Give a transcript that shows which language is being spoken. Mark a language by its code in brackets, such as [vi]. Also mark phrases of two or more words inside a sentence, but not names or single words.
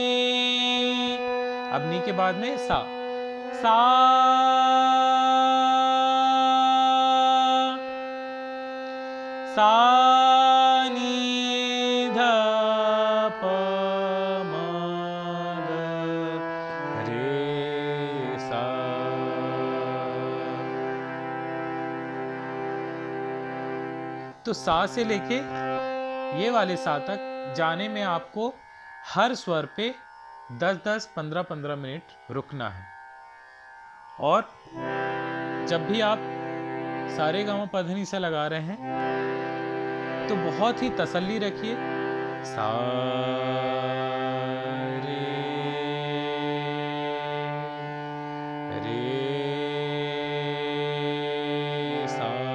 [hi] अब नी के बाद में सा, सा सा नी ध प म ग रे सा। तो सा से लेके ये वाले सा तक जाने में आपको हर स्वर पे 10-10, 15-15 मिनट रुकना है। और जब भी आप सारे गाँव पधनी सा लगा रहे हैं तो बहुत ही तसल्ली रखिए, सा रे सा।